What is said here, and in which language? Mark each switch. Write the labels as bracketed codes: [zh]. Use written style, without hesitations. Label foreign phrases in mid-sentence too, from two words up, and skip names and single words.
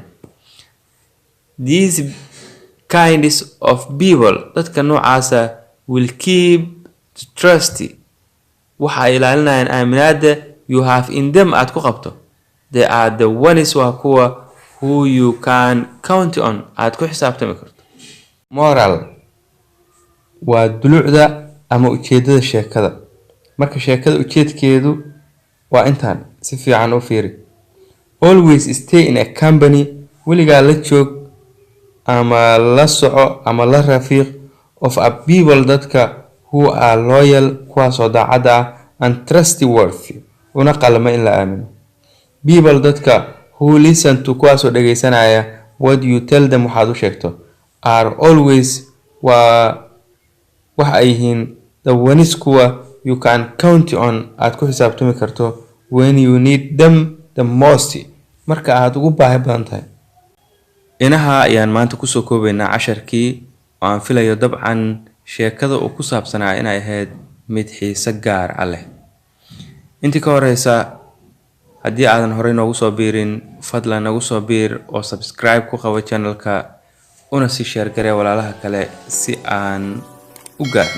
[en] These kinds of people [so] dadka noocaasa [en] will keep trust [so] waxa ay ilaalinayaan aaminaada [en] you have in them [so] aad ku qabto. [en] They are the ones [so] waa kuwa [en] who you can count on [so] aad ku xisaabtami karto. Moral waa dulucda ama ujeedada sheekada. Marka sheekada ujeedkeedu waa intaan si fiican u fiiri. [en] Always stay in a company [so] weligaa la joog ama la soco ama la rafiiq [en] of a people [so] dadka [en] who are loyal [so] kuwaasoo daacad ah [en] and trustworthy [so] una qalma in la aamino. [en] People dadka who listen to [so] kuwaasoo dhageysanaya [en] what you tell them [so] waxaad u sheegto [en] are always [so] waxa ay yihiin [en] the ones kuwa you can count on [so] aad ku xisaabtami karto [en] when you need them the most [so] marka aad ugu baahi badan tahay. Inaha ayaan maanta kusoo koobaynaa casharkii oo aan filayo dabcan sheekada uu ku saabsanaa inay ahayd mid xiiso gaar ah leh. Intii ka horeysa haddii aadan horey noogu soo biirin fadlan nagu soo biir oo subscribe ku qabo channelka una sii share garee walaalaha kale si aan u gaarno.